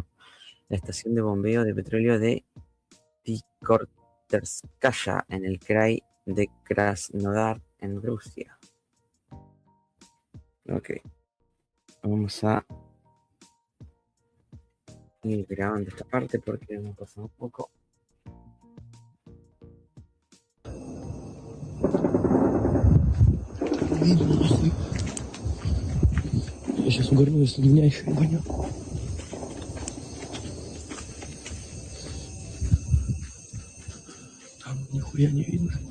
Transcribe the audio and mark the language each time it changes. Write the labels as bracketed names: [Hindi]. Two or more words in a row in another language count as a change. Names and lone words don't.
[Spanish] La estación de bombeo de petróleo de Tikhorterskaya en el krai de Krasnodar en Rusia. Ok. Vamos a ir grabando esta parte porque hemos pasado un poco. [Russian] Я сейчас угорну, если меня еще не гонят. Там нихуя не видно.